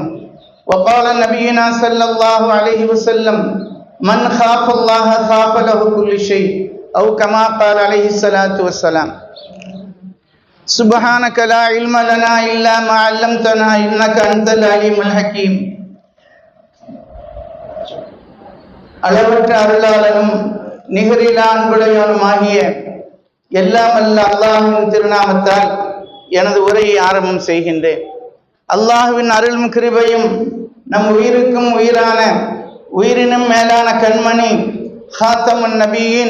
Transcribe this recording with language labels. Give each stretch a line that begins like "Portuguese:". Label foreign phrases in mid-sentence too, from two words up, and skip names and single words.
Arabic: وقال نبينا صلى الله عليه وسلم من خاف الله خاف له كل شيء أو كما قال عليه الصلاة والسلام. سبحانك لا علم لنا إلا ما علمتنا إنك أنت العليم الحكيم.
Tamil: அளவற்ற அருளாளனும் நிகரிலா அன்புடையவனுமாகிய எல்லாம் அல்ல அல்லாஹ்வின் திருநாமத்தால் எனது உரையை ஆரம்பம் செய்கின்றேன். அல்லாஹ்வின் அருளும் கிருபையும் நம் உயிருக்கும் உயிரான உயிரினும் மேலான கண்மணி ஹாத்தமுன் நபியின்